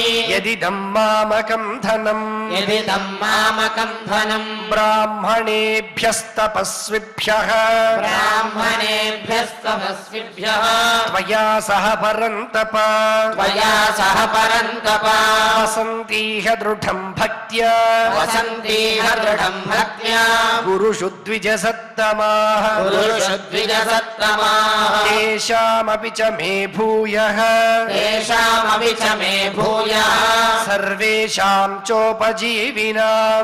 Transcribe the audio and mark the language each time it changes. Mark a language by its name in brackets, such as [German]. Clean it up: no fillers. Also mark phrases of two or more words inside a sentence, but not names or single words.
[Sanskrit] यदिदं मामकं धनम् यदि मामकं धनम् ब्राह्मणेभ्यस्तपस्विभ्यः ब्राह्मणेभ्यस्तपस्विभ्यः त्वया सह परन्तप त्वया सह परन्तप వసంతీహ దృఢం భక్త్యా వసంతీహ దృఢం భక్త్యా గురుషు ద్విజసత్తమాః గురుషు ద్విజసత్తమాః తేషామపి చ మే భూయః తేషామపి చ మే భూయః సర్వేషాం చోపజీవినాం